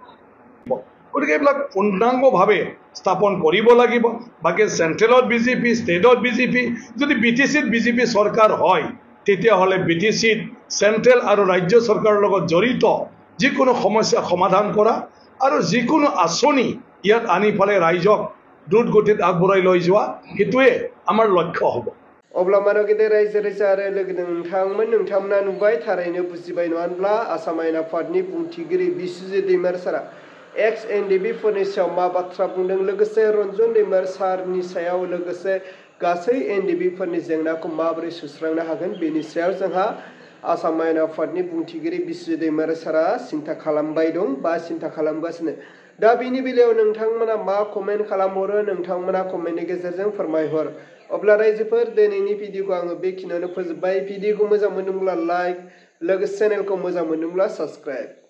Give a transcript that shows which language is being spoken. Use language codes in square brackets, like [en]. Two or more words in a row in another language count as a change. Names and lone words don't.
[as] গতিকে এইবিলাক পূৰ্ণাংগভাৱে স্থাপন কৰিব লাগিব বাকি চেন্ট্ৰেলত বিজেপি ষ্টেটত বিজেপি যদি বিটিসিত বিজেপি চৰকাৰ হয় তেতিয়াহ'লে বিটিসিত চেন্ট্ৰেল আৰু ৰাজ্য চৰকাৰৰ লগত জড়িত যিকোনো সমস্যা সমাধান কৰা আৰু যিকোনো আঁচনি ইয়াত আনি ফালে ৰাইজক দ্ৰুত গতিত আগবঢ়াই লৈ যোৱা সেইটোৱে আমাৰ লক্ষ্য হ'ব [brx] अब्ला मानो गेदेर रायजो राजा आरो लोगो नोंथांमोना नुबाय थारैनो बुजिबाय नङा होनब्ला आसाम आयेन आफादनि बुंथिगिरि बिस्वजित दैमार सारा एक्स एनडिबि फोरनि सायाव मा बाथ्रा बुंदों लोगोसे रन्जन दैमार सारनि सायाव लोगोसे गासै एनडिबि फोरनि जेंनाखौ माबोरै सुस्रांनो हागोन बेनि सायाव जोंहा आसाम आयेन आफादनि बुंथिगिरि बिस्वजित दैमार सारा सिन्था खालामबाय दं बा सिन्था खालामगासिनो दा बेनि बेलायाव नोंथांमोना मा कमेन्ट खालामहरो नोंथांमोना कमेन्टनि गेजेरजों फोरमायहर अब्ला रायजोफोर दिनैनि भिडिअखौ आङो बेखिनियावनो फोजोबबाय भिडिअखौ मोजां मोनदोंब्ला लाइक लोगोसे चेनेलखौ मोजां मोनदोंब्ला साबस्क्राइब